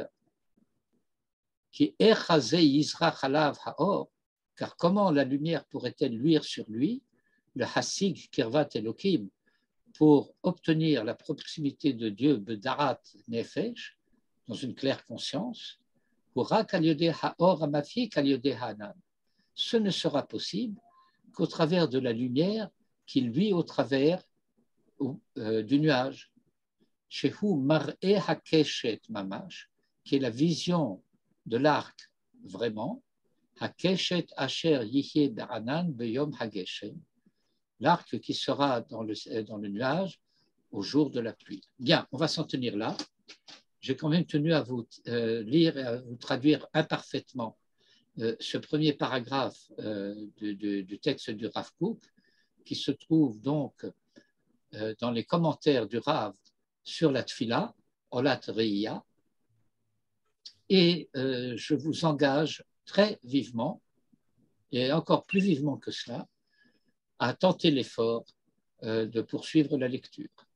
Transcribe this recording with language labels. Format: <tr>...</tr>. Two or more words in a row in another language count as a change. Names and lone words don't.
<he>כי איך זה יזרח עליו האור,</he> <fr>car comment la lumière pourrait-elle luire sur lui,</fr> <he>להשיג קרבת אלוקים,</he> <fr>pour obtenir la proximité de Dieu,</fr> <he>בבהירות נפש,</he> <fr>dans une claire conscience, ce ne sera possible qu'au travers de la lumière qui luit au travers du nuage.</fr> <he>שהוא מראה הקשת ממש,</he> <fr>qui est la vision de l'arc vraiment,</fr> <he>הקשת אשר יהיה בענן ביום הגשם,</he> <fr>l'arc qui sera dans le nuage au jour de la pluie. Bien, on va s'en tenir là. J'ai quand même tenu à vous lire et à vous traduire imparfaitement ce premier paragraphe du texte du Rav Kook, qui se trouve donc dans les commentaires du Rav sur la Tfila, Olat Reiya, et je vous engage très vivement, et encore plus vivement que cela, à tenter l'effort de poursuivre la lecture.</fr>